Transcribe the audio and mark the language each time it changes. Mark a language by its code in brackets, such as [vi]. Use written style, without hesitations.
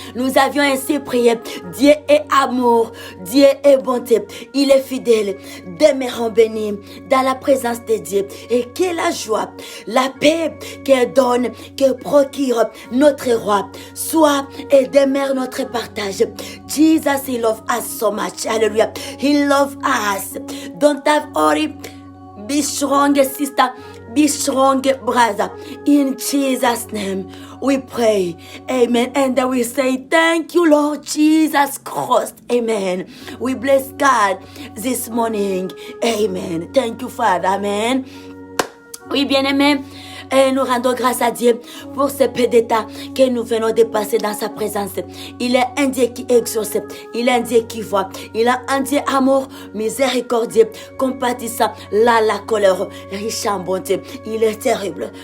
[fr] Nous avions ainsi prié. Dieu est amour, Dieu est bonté, il est fidèle. Demeurons bénis dans la présence de Dieu. Et quelle la joie, la paix que donne, que procure notre roi, soit et demeure notre partage. [en] Jesus, he loves us so much. Hallelujah. He loves us. Don't have worry. Be strong, sister. Be strong, brother. In Jesus' name, we pray. Amen. And then we say, thank you, Lord Jesus Christ. Amen. We bless God this morning. Amen. Thank you, Father. Amen. [fr] Oui, bien-aimés. Et nous rendons grâce à Dieu pour ce peu d'état que nous venons de passer dans sa présence. Il est un Dieu qui exauce. Il est un Dieu qui voit. Il est un Dieu amour, miséricordieux, compatissant, là la colère, riche en bonté. Il est terrible.